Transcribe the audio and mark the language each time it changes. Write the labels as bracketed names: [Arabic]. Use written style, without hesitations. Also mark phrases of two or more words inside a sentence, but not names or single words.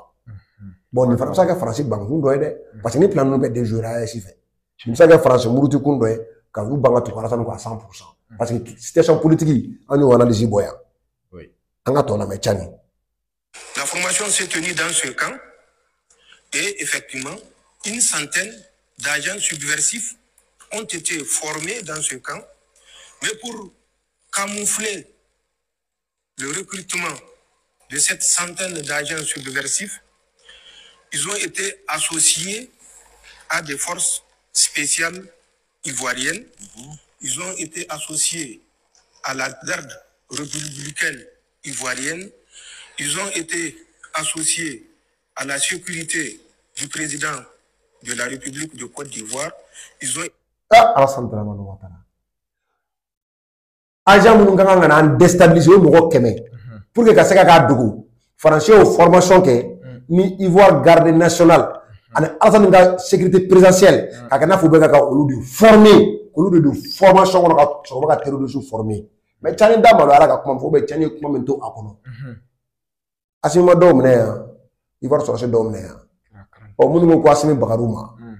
[Bambara] Bon nin fana bɛ se ka kɛ Faransi bankun dɔ ye dɛ parce que ni plan ninnu bɛ déjouer AES fɛ nin bɛ se ka kɛ Faransi murutikun dɔ ye ka u ban ka tugu Alassane kɔ [French] à 100% parce que situation politique [Bambara] an y'o analyse bɔ yan an ka tɔ lamɛn Tchani. [French] La formation s'est tenue dans ce camp et effectivement une centaine d'agents subversifs ont été formés dans ce camp, mais pour camoufler le recrutement de cette centaine d'agents subversifs, ils ont été associés à des forces spéciales ivoiriennes, ils ont été associés à la garde républicaine ivoirienne, ils ont été associés à la sécurité du président de la République de Côte d'Ivoire, ils ont... [Bambara] Alassane Dramane Ouattara agent minnu ka kan ka n'an déstabiliser o mɔgɔ 100 [French] pour que [Bambara] ka se ka k'a dogo Faransi y'o formation kɛ ni Ivoire [French] garde nationale [Bambara] ani Alassane ka [French] sécurité présidentielle [Bambara] ka kɛ n'a fɔ u bɛ ka olu de former olu de don formation kɔnɔ ka sɔrɔ ka terroristes former mais Tchani da malo ala ka kuma fɔ Tchani ye kuma min to a kɔnɔ Assimi ma dɔw minɛ yan Ivoire sɔrɔsi dɔw minɛ yan minnu ko Assimi bagar'u ma